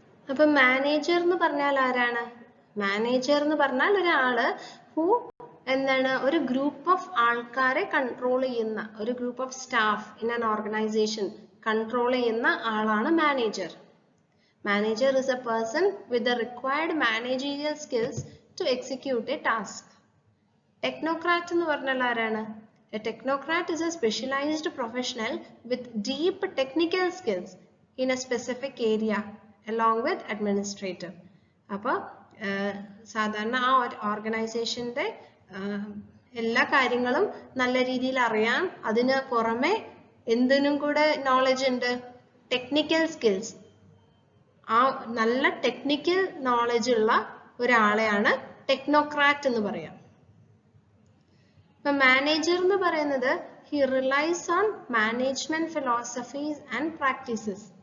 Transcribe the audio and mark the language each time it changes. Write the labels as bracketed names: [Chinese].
[Malayalam] അപ്പൊ മാനേജർ എന്ന് പറഞ്ഞാൽ ആരാണ്? മാനേജർ എന്ന് പറഞ്ഞാൽ ഒരാള് എന്താണ് ഒരു ഗ്രൂപ്പ് ഓഫ് ആൾക്കാരെ കൺട്രോൾ ചെയ്യുന്ന, ഒരു group of staff in an organisation control ചെയ്യുന്ന ആളാണ് manager. [English] Manager is a person with the required managerial skills to execute a task. [Malayalam] Technocrat എന്ന് പറഞ്ഞാൽ ആരാണ്? [English] A technocrat is a specialized professional with deep technical skills in a specific area along with administrator. [Malayalam] അപ്പൊ സാധാരണ ആ ഓർഗനൈസേഷന്റെ എല്ലാ കാര്യങ്ങളും നല്ല രീതിയിൽ അറിയാം. അതിന് പുറമെ എന്തിനും കൂടെ നോളജ് ഉണ്ട്? Technical skills. ആ നല്ല ടെക്നിക്കൽ നോളജ് ഉള്ള ഒരാളെയാണ് ടെക്നോക്രാറ്റ് എന്ന് പറയാം. മാനേജർ എന്ന് പറയുന്നത് [English] he relies on management philosophies and practices.